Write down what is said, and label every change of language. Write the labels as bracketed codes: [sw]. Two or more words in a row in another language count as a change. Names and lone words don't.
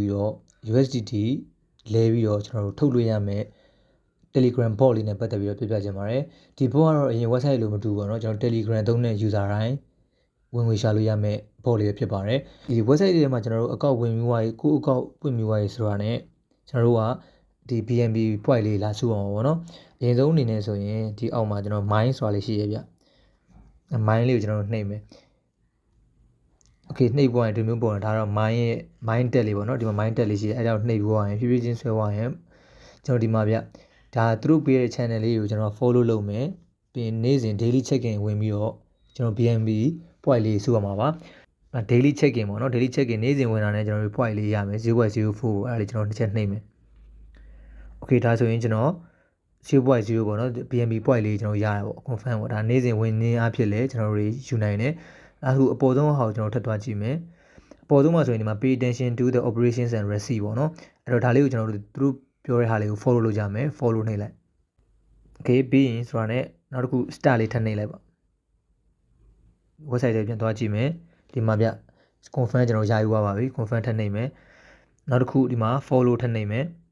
[my] ပြီးတော့ USDT လဲပြီးတော့ကျွန်တော်တို့ထုတ်လို့ရမယ် Telegram bot လေးနဲ့ပတ်သက်ပြီးတော့ပြပြချင်ပါတယ်ဒီ bot ကတော့အရင် website လိုမတူဘူးပေါ့နော်ကျွန်တော် Telegram သုံးတဲ့ user တိုင်းဝင်ငွေရှာလို့ရမယ် bot လေးဖြစ်ပါတယ်ဒီ website တွေမှာကျွန်တော်တို့ account ဝင်ပြီးသွားပြီကိုယ့် account ပွင့်ပြီးသွားပြီဆိုတာနဲ့ကျွန်တော်တို့ကဒီ BNB point လေးလာစုအောင်ပါပေါ့နော်အရင်ဆုံးအနေနဲ့ဆိုရင်ဒီအောက်မှာကျွန်တော် mine ဆိုတာလေးရှိရဗျ mine လေးကိုကျွန်တော်တို့နှိပ်မယ် okay နှိပ်ပေါ်ရင်ဒီမျိုးပေါ်ရင်ဒါတော့ mine ရဲ့ mine တက်လေးပေါ့နော်ဒီမှာ mine တက်လေးရှိတယ်အဲဒါကိုနှိပ်ပေါ်ရင်ဖြည်းဖြည်းချင်းဆွဲသွားရင်ကျွန်တော်ဒီမှာဗျဒါသူတို့ပေးတဲ့ channel လေးကိုကျွန်တော် follow လုပ်မယ်ပြီးရင်နေ့စဉ် daily check-in ဝင်ပြီးတော့ကျွန်တော် BNB point လေးစုရမှာပါ [en] daily check-in [my] ပေါ့နော် [en] daily check-in [my] နေ့စဉ်ဝင်တာနဲ့ကျွန်တော်တို့ point လေးရမယ် 0.04 အဲ့ဒါလေးကျွန်တော်တစ်ချက်နှိပ်မယ် okay ဒါဆိုရင်ကျွန်တော်0.0ပေါ့နော် BNB point လေးကျွန်တော်ရတယ်ပေါ့ confirm ပေါ့ဒါနေ့စဉ်ဝင်နေအဖြစ်လဲကျွန်တော်တို့ယူနိုင်တယ်အခုအပေါ်ဆုံးဟာကိုကျွန်တော်ထပ်သွားကြည့်မယ်အပေါ်ဆုံးမှာဆိုရင်ဒီမှာ [en] pay attention to the operations and receipt [my] ပေါ့နော်အဲ့တော့ဒါလေးကိုကျွန်တော်တို့သူတို့ပြောတဲ့ဟာလေးကို follow လုပ်ကြမယ် follow နှိပ်လိုက် okay ပြီးရင်ဆိုတာနဲ့နောက်တစ်ခု start လေးထပ်နှိပ်လိုက်ပါ website တွေပြန်သွားကြည့်မယ်ဒီမှာဗျ confirm ကျွန်တော်ရယူပါပြီ confirm ထပ်နှိပ်မယ်နောက်တစ်ခုဒီမှာ follow ထပ်နှိပ်မယ်